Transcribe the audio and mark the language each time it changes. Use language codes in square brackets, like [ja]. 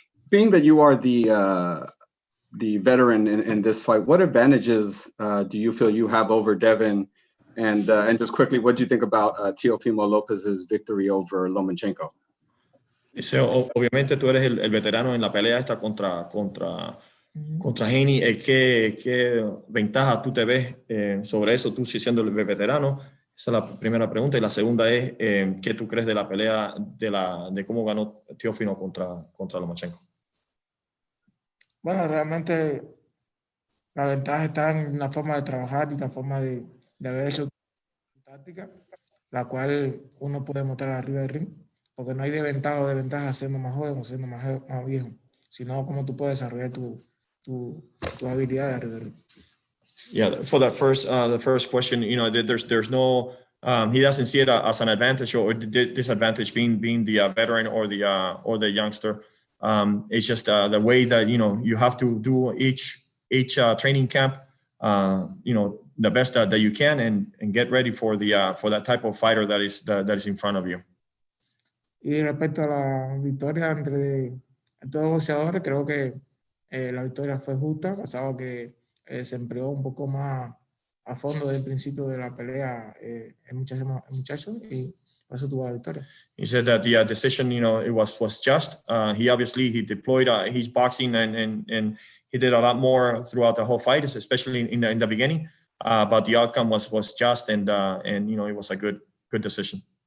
[en] Being that you are the veteran in this fight, what advantages do you feel you have over Devin? And just quickly, what do you think about Teofimo Lopez's victory over Lomachenko? [es] Dice, obviamente tú eres el veterano en la pelea esta contra Haney. ¿Qué ventaja tú te ves sobre eso, tú siendo el veterano? Esa es la primera pregunta. Y la segunda es, ¿qué tú crees de la pelea, de cómo ganó Teofimo contra Lomachenko? Bueno, realmente la ventaja está en la forma de trabajar y la forma de haber hecho táctica, la cual uno puede mostrar arriba del ring, porque no hay desventaja siendo más joven o siendo más viejo, sino cómo tú puedes desarrollar tu habilidad de arriba del ring. [en] Yeah, for that the first question, there's no, he doesn't see it as an advantage or disadvantage being the veteran or the youngster. It's just the way that you have to do each training camp, the best that you can and get ready for that type of fighter that is in front of you. [es] Y respecto a la victoria entre todos los boxeadores, creo que la victoria fue justa, basado que se empleó un poco más a fondo desde el principio de la pelea el muchacho y por eso tuvo la victoria. [en] He said that the decision, it was just. He deployed his boxing and he did a lot more throughout the whole fight, especially in the beginning. But the outcome was just and it was a good decision.